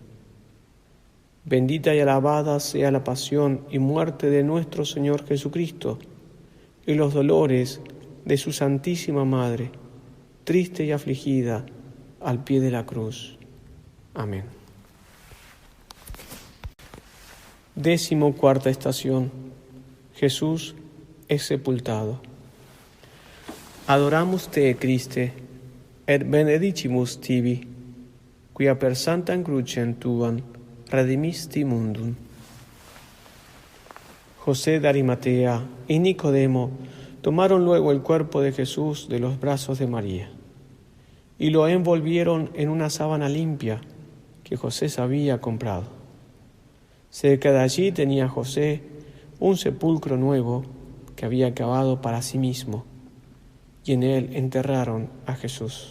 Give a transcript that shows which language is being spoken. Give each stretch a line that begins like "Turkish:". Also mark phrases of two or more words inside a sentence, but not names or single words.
Spanish: Bendita y alabada sea la pasión y muerte de nuestro Señor Jesucristo, y los dolores de su Santísima Madre, triste y afligida, al pie de la cruz. Amén. 14ª estación. Jesús es sepultado.
Latin: Adoramos te, Christe, et benedicimus tibi, quia per sanctam crucem tuam redimisti mundum.
Spanish: José de Arimatea y Nicodemo tomaron luego el cuerpo de Jesús de los brazos de María y lo envolvieron en una sábana limpia que José se había comprado. Cerca de allí tenía José un sepulcro nuevo que había cavado para sí mismo, y en él enterraron a Jesús.